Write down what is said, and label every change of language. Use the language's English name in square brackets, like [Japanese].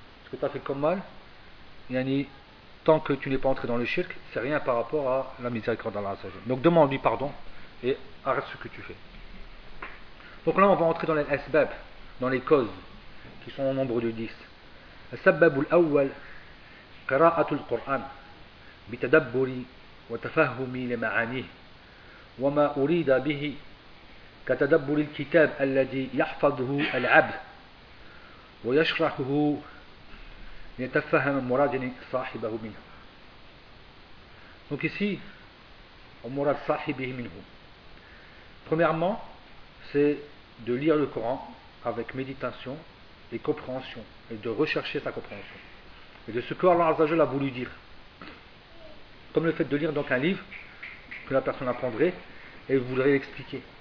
[French] Ce que tu as fait comme mal, yani, tant que tu n'es pas entré dans le shirk, c'est rien par rapport à la miséricorde d'Allah Azza wa Jalla. Donc demande-lui pardon et arrête ce que tu fais. Donc là, on va entrer dans les asbab, dans les causes, qui sont au nombre de 10. [Arabic] As-sababu al-awwal, qira'atul Qur'an. بتدبري وتفهمي لمعانيه وما أريد به كتدبر الكتاب الذي يحفظه العبد ويشرحه ليتفهم مراد صاحبه منه. [French] Donc ici, [Arabic] ومراد صاحبه منهم. [French] Premièrement, c'est de lire le Coran avec méditation et compréhension, et de rechercher sa compréhension, et de ce que Allah Azzajal a voulu dire. Comme le fait de lire donc un livre que la personne apprendrait et voudrait l'expliquer.